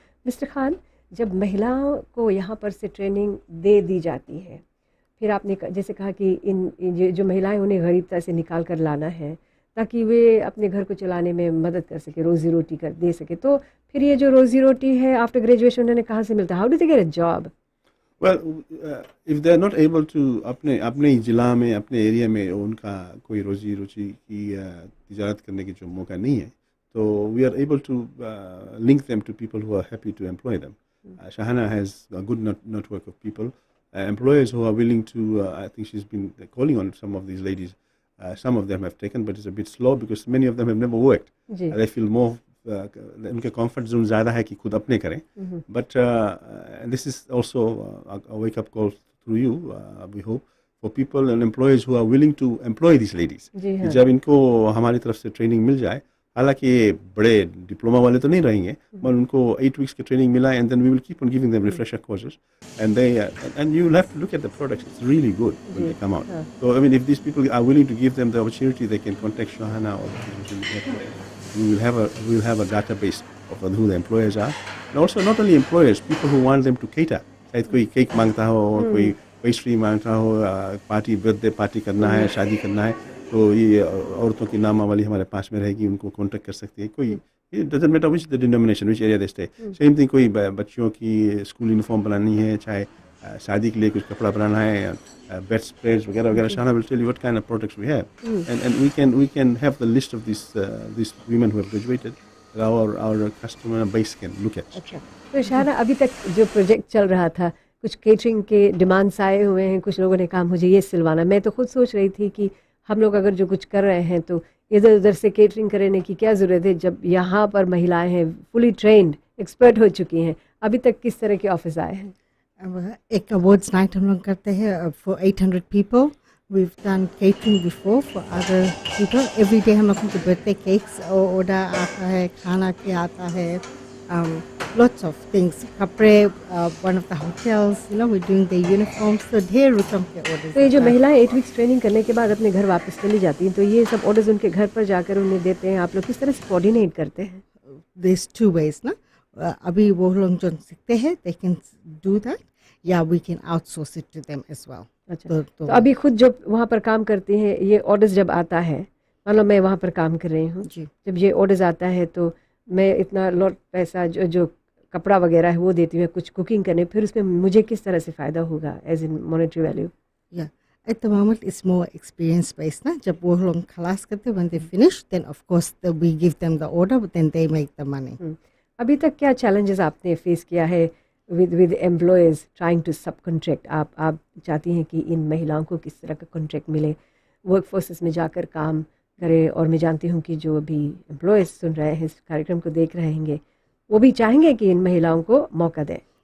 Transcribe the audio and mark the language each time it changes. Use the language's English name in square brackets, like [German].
[Hindi] Mister Khan, जब महिलाओं को यहाँ पर से ट्रेनिंग दे दी जाती है, फिर आपने जैसे कहा कि इन जो महिलाएं उन्हें गरीबता से निकाल कर लाना है ताकि वे अपने घर को चलाने में मदद कर सके, रोज़ी रोटी कर दे सके, तो फिर ये जो रोज़ी रोटी है आफ्टर ग्रेजुएशन उन्हें कहाँ से मिलता है? [English] How do they get a job? Well, if they are not able to [Hindi] अपने जिला में, अपने एरिया में उनका कोई रोजी रोटी की तिजारत करने की जो मौका नहीं है, [English] तो we are able to link them to people who are happy to employ them. Shahana has a good network of people, employers who are willing to, I think she's been calling on some of these ladies. Some of them have taken, but it's a bit slow because many of them have never worked. They feel more [Hindi] उनके comfort zone ज़्यादा है कि खुद अपने करें, [English] But this is also a wake up call through you, we hope for people and employers who are willing to employ this ladies. [Hindi] जब इनको हमारी तरफ से ट्रेनिंग मिल जाए, हालांकि ये बड़े डिप्लोमा वाले तो नहीं रहेंगे, पर उनको 8 weeks की ट्रेनिंग मिला, [English] And then we will keep on giving them refresher courses, and they and you will have to look at the products, it's really good when they come out. So I mean if this people are willing to give them the opportunity, they can contact Shahana और we will have a database of who the employers are, and also not only employers, people who want them to cater. [Hindi] शायद कोई cake मांगता हो और कोई pastry मांगता हो, party, birthday party करना है, शादी करना है, तो ये औरतों की नामावली हमारे पास में रहेगी, उनको कांटेक्ट कर सकती है। [English] कोई it doesn't matter which the denomination, which area they stay. Same thing, [Hindi] कोई बच्चों की स्कूल यूनिफॉर्म बनानी है, चाहे शादी के लिए कुछ कपड़ा बनाना है, bed spreads वगैरह वगैरह, [English] Shana will tell you what kind of products we have, and we can have the list of these women who have graduated that our customer base can look at. [Hindi] अच्छा, तो शाना अभी तक जो project चल रहा था, कुछ केटरिंग के डिमांड्स आए हुए हैं, कुछ लोगों ने कहा मुझे ये सिलवाना। मैं तो खुद सोच रही थी कि हम लोग अगर जो कुछ कर रहे हैं तो इधर उधर से केटरिंग करने की क्या ज़रूरत है जब यहाँ पर महिलाएं हैं, फुली ट्रेंड, एक्सपर्ट हो चुकी हैं। अभी तक किस तरह के ऑफिस आए हैं? एक अवार्ड्स नाइट हम लोग करते हैं for 800 people. [English] We've done catering before for other people. Every day [Hindi] हम लोग उनके बर्थडे केक्स ऑर्डर आता है, खाना के आता है, [English] lots of things. कपड़े, one of the hotels, we're doing their uniforms, so [Hindi] ढेर रकम के [English] orders. [Hindi] तो ये जो महिलाएं 8 weeks ट्रेनिंग करने के बाद अपने घर वापस चली जाती हैं, तो ये सब ऑर्डर्स उनके घर पर जाकर उन्हें देते हैं, आप लोग किस तरह से कोऑर्डिनेट करते हैं? [English] There's 2 ways ना। [Hindi] अभी वो लोग जो सीखते हैं, [English] they can do that, या we can outsource it to them as well. [Hindi] अच्छा, तो अभी खुद जो वहाँ पर काम करती हैं, ये ऑर्डर्स जब आता है, मान लो मैं वहाँ पर काम कर रही हूँ, जब ये ऑर्डर्स आता है तो मैं इतना लॉट पैसा जो कपड़ा वगैरह है वो देती हूँ कुछ कुकिंग करने, फिर उसमें मुझे किस तरह से फ़ायदा होगा as in monetary value? [English] At the moment, it's more experience based. Na? [Hindi] जब वो लोग खलास करते, [English] when they finish, then of course we give them the order, but then they make the money. [Hindi] अभी तक क्या challenges आपने फेस किया है [English] with employees trying to subcontract? [Hindi] आप चाहती हैं कि इन महिलाओं को किस तरह का कॉन्ट्रैक्ट मिले, वर्क फोर्सेस में जाकर काम करें, और मैं जानती हूँ कि जो अभी एम्प्लॉयज़ सुन रहे हैं इस कार्यक्रम को देख रहे होंगे वो भी चाहेंगे कि इन महिलाओं को मौका दें.